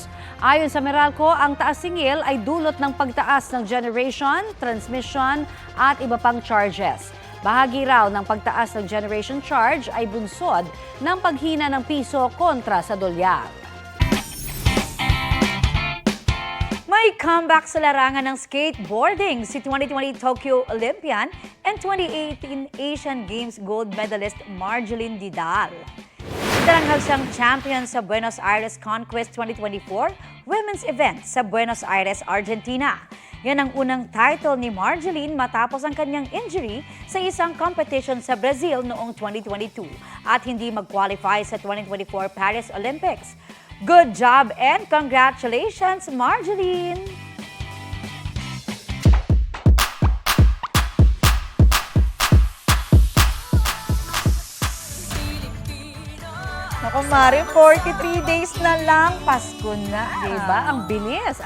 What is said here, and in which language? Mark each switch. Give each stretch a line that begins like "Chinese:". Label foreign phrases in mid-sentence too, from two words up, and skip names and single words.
Filipino: Ayon sa Meralco, ang taas singil ay dulot ng pagtaas ng generation, transmission at iba pang charges. Bahagi raw ng pagtaas ng generation charge ay bunsod ng paghina ng piso kontra sa dolyar. May comeback sa larangan ng skateboarding si 2020 Tokyo Olympian and 2018 Asian Games
English: gold medalist
Filipino: Marjeline Didal. Daranghal siyang champion sa Buenos Aires Conquest 2024
English: women's event
Filipino: sa Buenos Aires, Argentina. Yan ang unang title ni Marjeline matapos ang kanyang injury sa isang competition sa Brazil noong 2022 at hindi mag-qualify sa 2024 Paris Olympics.
English: Good job and congratulations, Marjeline!
Filipino: Naku, Mari, 43 days na lang, Pasko na. Diba? Ang bilis.